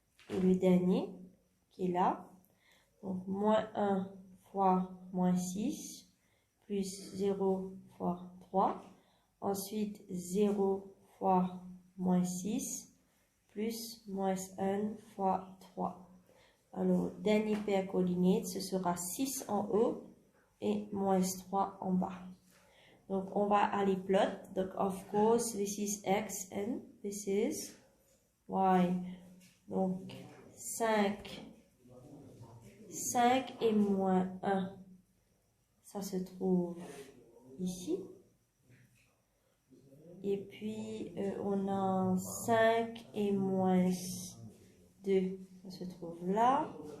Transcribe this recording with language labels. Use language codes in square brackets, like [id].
[fr] Et le dernier qui est là. Donc -1 fois -6 plus 0 fois 3. Ensuite, 0 fois moins 6 plus moins 1 fois 3. Alors, dernier paire coordinate, ce sera 6 en haut et moins 3 en bas. Donc, on va aller plot. [en] Donc, of course, this is x and this is y. [fr] Donc, 5 et moins 1, ça se trouve ici. Et puis, on a 5 et moins 2, ça se trouve là.